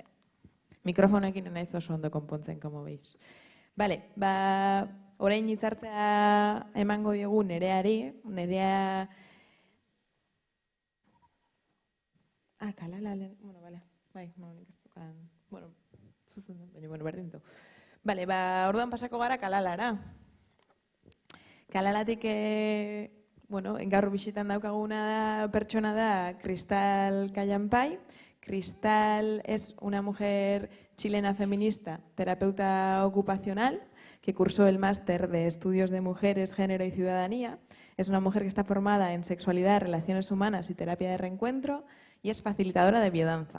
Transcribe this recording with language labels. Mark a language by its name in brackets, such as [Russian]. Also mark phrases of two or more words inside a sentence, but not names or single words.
[Basque] Mikrofonekin naiz oso ondo konpontzen, [Spanish] como veis. Vale, [Basque] orain hitzartzea emango diogu Nereari. [Spanish] Nerea... Kalala, bueno, vale. [Basque] Bai, nik ez dukan... Bueno, zuzen dut, baina, berdin du. Vale, orduan pasako gara Kalalara. Kalalatik, gaur bisitan daukaguna pertsona da Cristal Callampai. [Spanish] Cristal es una mujer chilena feminista, terapeuta ocupacional, que cursó el máster de Estudios de Mujeres, Género y Ciudadanía. Es una mujer que está formada en sexualidad, relaciones humanas y terapia de reencuentro, y es facilitadora de biodanza.